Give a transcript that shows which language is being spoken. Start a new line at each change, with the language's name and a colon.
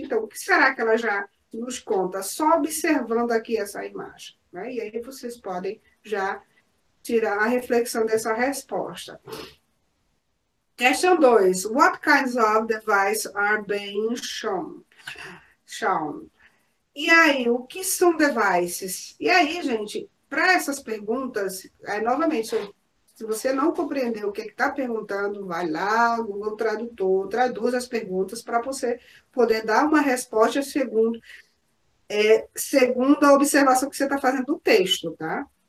Portuguese: Então, o que será que ela já nos conta? Só observando aqui essa imagem, né? E aí vocês podem já tirar a reflexão dessa resposta.
English: Question 2. What kinds of devices are being shown?
Portuguese: E aí, o que são devices? E aí, gente, para essas perguntas, novamente, Se você não compreendeu o que está perguntando, vai lá, Google Tradutor, traduz as perguntas para você poder dar uma resposta segundo a observação que você está fazendo do texto, tá?